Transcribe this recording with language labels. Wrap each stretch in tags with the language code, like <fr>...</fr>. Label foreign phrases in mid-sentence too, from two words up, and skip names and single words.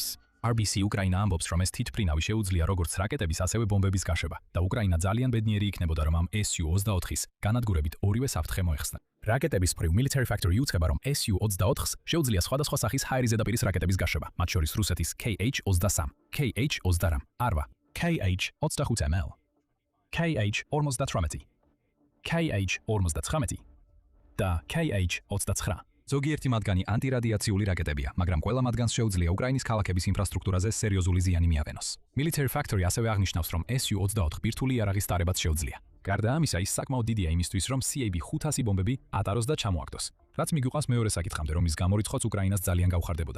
<ka>RBC უკრაინა ამბობს, რომ ეს თვითმფრინავი შეუძლია როგორც რაკეტების, ასევე ბომბების გაშება და უკრაინა ძალიან ბედნიერი იქნებოდა, რომ ამ Su-24-ის განადგურებით ორივე საფრთხე მოეხსნა. რაკეტების მხრივ Military Factory უცხება, რომ Su-24-ს შეუძლია სხვადასხვა სახის ჰაერის ზედაპირის რაკეტების გაშება, მათ შორის რუსეთის KH-23, KH-23, ARVA, KH-25ML, KH-58, KH-59 და KH-29. ზოგიერთი მათგანი ანტირადიაციული რაკეტებია, მაგრამ ყველა მათგანს შეუძლია უკრაინის ქალაქების ინფრასტრუქტურაზე სერიოზული ზიანი მიაყენოს. Military Factory ასევე აღნიშნავს, რომ Su-24 ბირთვული იარაღის ტარებაც შეუძლია. გარდა ამისა, ის საკმაოდ დიდია იმისთვის, რომ CAB-500 ბომბები ატაროს და ჩამოაგდოს. რაც მიგვიყვანს მეორე საკითხამდე, რომლის გამორიცხვაც უკრაინას ძალიან გაუხარდებოდა.</ka>